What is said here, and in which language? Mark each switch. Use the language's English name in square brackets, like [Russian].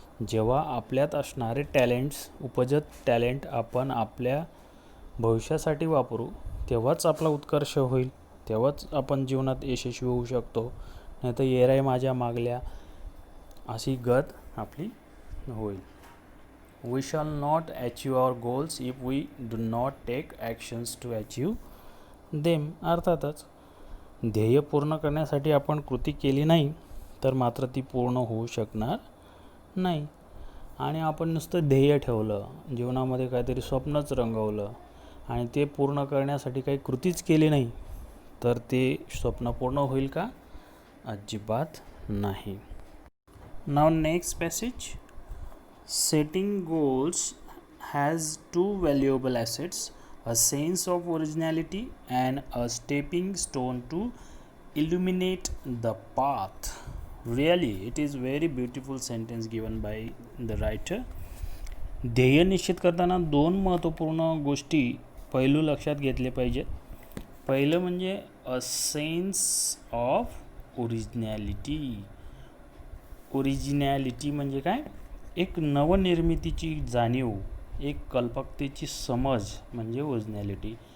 [Marathi] जेव्हा आपल्यात असणारे टॅलेंट्स, उपजत टॅलेंट आपण आपल्या भविष्यासाठी वापरू, तेव्हाच आपला उत्कर्ष होईल, तेव्हाच आपण जीवनात यशस्वी होऊ शकतो. नाही तर येराय माझ्या मागल्या अशी गत आपली होईल. [English] We shall not achieve our goals if we do not take actions to achieve them. [Marathi] अर्थातच ध्येय पूर्ण करण्यासाठी आपण कृती केली नाही तर मात्र ती पूर्ण होऊ शकणार नाही. आणि आपण नुसतं ध्येय ठेवलं, जीवनामध्ये काहीतरी स्वप्नच रंगवलं आणि ते पूर्ण करण्यासाठी काही कृतीच केली नाही, तर ते स्वप्न पूर्ण होईल का? अजिबात नाही. [English] नाव next passage. Setting goals has two valuable assets. a sense of originality and a stepping stone to illuminate the path. Really, it is very beautiful sentence given by the writer. [Marathi] ध्येय निश्चित करताना दोन महत्त्वपूर्ण गोष्टी पैलू लक्षात घेतले पाहिजेत. पहिलं म्हणजे [English] A sense of originality. [Marathi] Originality म्हणजे काय? एक नवनिर्मितीची जाणीव, एक कल्पकतेची समज म्हणजे ओरिजिनॅलिटी.